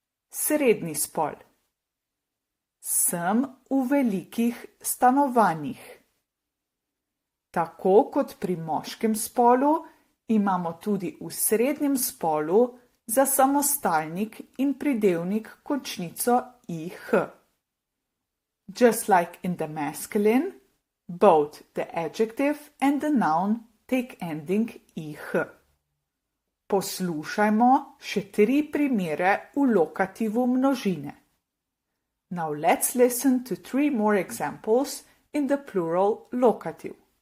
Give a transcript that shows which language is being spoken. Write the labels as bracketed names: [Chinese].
[Slovenian] Srednji spol. Sem v velikih stanovanjih. Tako kot pri moškem spolu imamo tudi v srednjem spolu za samostalnik in pridevnik končnico ih. [English] Just like in the masculine, both the adjective and the noun take ending ih. [Slovenian] Poslušajmo še 3 primere v lokativu množine. [English] Now let's listen to 3 more examples in the plural locative.